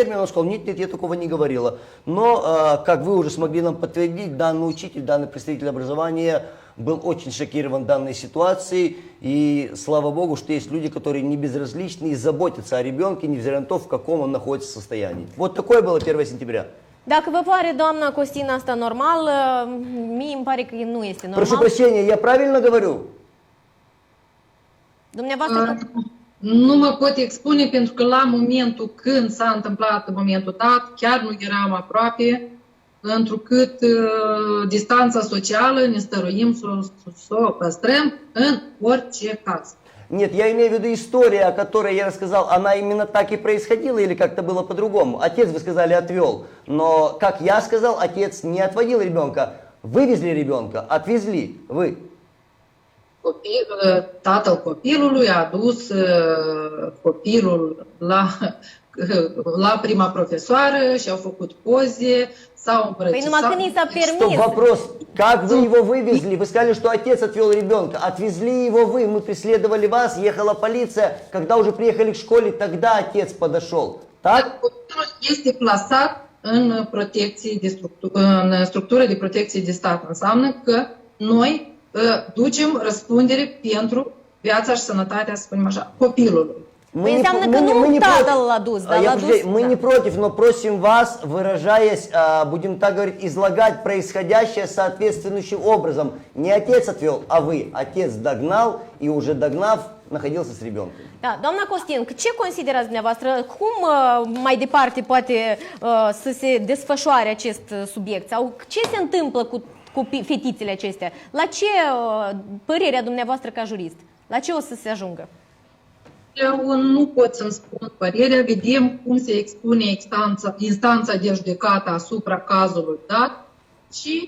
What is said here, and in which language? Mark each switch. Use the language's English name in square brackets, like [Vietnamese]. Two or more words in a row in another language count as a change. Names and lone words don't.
[Russian] Он сказал, нет, я такого не говорила. Но, как вы уже смогли нам подтвердить, данный учитель, данный представитель образования был очень шокирован данной ситуацией. И слава Богу, что есть люди, которые не безразличны и заботятся о ребенке, невзирая на то, в каком он находится состоянии. Вот такое было 1 сентября. [Romanian] Dacă vă pare, doamna Costin, asta normal, mie îmi pare că nu este normal. [Russian] Прошу прощения, я правильно говорю? [Romanian] Dumneavoastră... Nu mă pot expune pentru că la momentul când s-a întâmplat momentul dat, chiar nu eram aproape, întrucât distanța socială ne stăruim să o păstrăm în orice caz. [Russian] Нет, я имею в виду история, о которой я рассказал, она именно так и происходила или как-то было по-другому? Отец, вы сказали, отвел, но, как я сказал, отец не отводил ребенка. Вывезли rебенка, отвезли, вы. [Romanian] Tatăl copilului a dus copilul la prima profesoară și au făcut poze, s-au îmbrățișat. Păi numai când i s-a permis. [Russian] Стоп, вопрос. Как вы его вывезли? Вы сказали, что отец отвел ребенка. Отвезли его вы, мы преследовали вас, ехала полиция. Когда уже приехали к школе, тогда отец подошел. Так? [Romanian] Copilul este plasat în structură de protecție de stat. Înseamnă că noi ducem răspundere pentru viața și sănătatea, să spunem așa, copilului. Păi înseamnă că nu tatăl l-a dus, dar l-a dus... [Russian] Мы не против, но просим вас, выражаясь, будем так говорить, излагать происходящее соответствующим образом. Не отец отвел, а вы. Отец догнал и уже догнав, находился с ребенком. [Romanian] Da, doamna Costin, ce considerați dumneavoastră? Cum mai departe poate să se desfășoare acest subiect? Sau ce se întâmplă cu fetițele acestea? La ce părerea dumneavoastră ca jurist? La ce o să se ajungă? Eu nu pot să-mi spun părerea, vedem cum se expune instanța de judecată asupra cazului dat și...